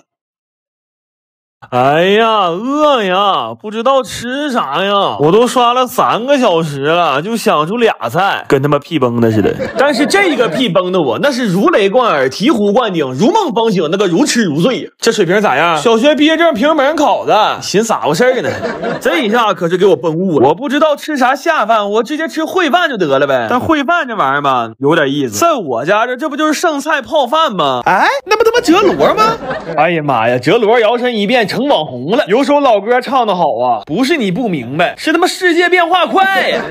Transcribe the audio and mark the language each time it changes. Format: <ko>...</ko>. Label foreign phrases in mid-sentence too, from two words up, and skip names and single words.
<zh>哎呀，餓呀，不知道吃啥呀，我都刷了3個小時了，就想出倆菜，跟他媽屁崩的似的。但是這個屁崩的我那是如雷貫耳，醍醐灌頂，如夢方醒，那個如痴如醉。這水平咋樣？小學畢業證評本考的，尋啥回事呢？這一下可是給我崩悟了，我不知道吃啥下飯，我直接吃燴飯就得了唄。但燴飯這玩意兒吧，有點意思，在我家這不就是剩菜泡飯嗎？哎，那不他媽哲羅嗎？哎呀媽呀，哲羅搖身一變成網紅了。有首老歌唱得好啊，不是你不明白，是他媽世界變化快呀。</zh>